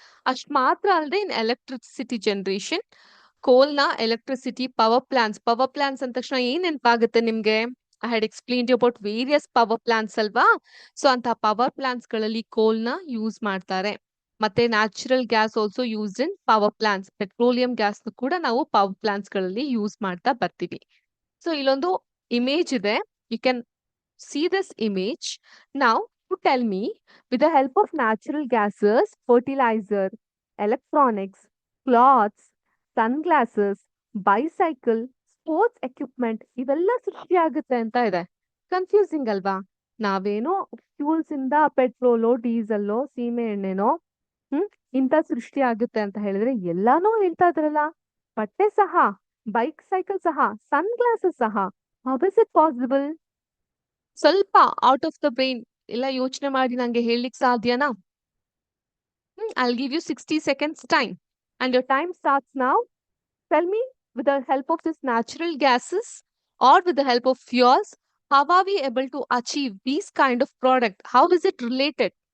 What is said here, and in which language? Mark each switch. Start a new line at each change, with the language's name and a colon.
Kannada: ಅಷ್ಟ್ ಮಾತ್ರ ಅಲ್ಲದೆ
English: in electricity generation,
Kannada: ಕೋಲ್ನ electricity power plants ಅಂದ ತಕ್ಷಣ ಏನ್ ನೆನಪಾಗುತ್ತೆ ನಿಮ್ಗೆ?
English: I had explained you about various power plants ಅಲ್ವಾ.
Kannada: ಸೊ ಅಂತ ಪವರ್ ಪ್ಲಾಂಟ್ಸ್ ಗಳಲ್ಲಿ ಕೋಲ್ನ ಯೂಸ್ ಮಾಡ್ತಾರೆ. ಮತ್ತೆ
English: Natural gas also used in power plants.
Kannada: Petroleum gas ಕೂಡ ನಾವು ಪವರ್ ಪ್ಲಾಂಟ್ಸ್ ಗಳಲ್ಲಿ ಯೂಸ್ ಮಾಡ್ತಾ ಬರ್ತೀವಿ. ಸೊ ಇಲ್ಲೊಂದು ಇಮೇಜ್ ಇದೆ.
English: You can see this image. Now, to tell me, with the help of natural gases, fertilizer, electronics, cloths, sunglasses, bicycle, sports equipment
Kannada: ಇವೆಲ್ಲ ಸೃಷ್ಟಿ ಆಗುತ್ತೆ ಅಂತ ಇದೆ.
English: Confusing ಅಲ್ವಾ?
Kannada: ನಾವೇನೋ ಫ್ಯೂಲ್ಸ್ ಇಂದ ಪೆಟ್ರೋಲು, ಡೀಸೆಲ್ಲೋ, ಸೀಮೆ ಎಣ್ಣೆನೋ ಇಂತ ಸೃಷ್ಟಿ ಆಗುತ್ತೆ ಅಂತ ಹೇಳಿದ್ರೆ ಎಲ್ಲಾನು ಹೇಳ್ತಾ ಇದ್ರಲ್ಲ. ಬಟ್ಟೆ ಸಹ, ಬೈಕ್ ಸೈಕಲ್ ಸಹ, ಸನ್ ಗ್ಲಾಸಸ್ ಸಹ.
English: How is it possible?
Kannada: ಸ್ವಲ್ಪ ಔಟ್ ಆಫ್ ದ ಬ್ರೈನ್ ಎಲ್ಲ ಯೋಚನೆ ಮಾಡಿ ನಂಗೆ ಹೇಳಲಿಕ್ಕೆ ಸಾಧ್ಯನಾ?
English: I'll give you 60 seconds time. And your time starts now. Tell me, with the help of these natural gases or with the help of fuels, how are we able to achieve these kind of product? How is it related?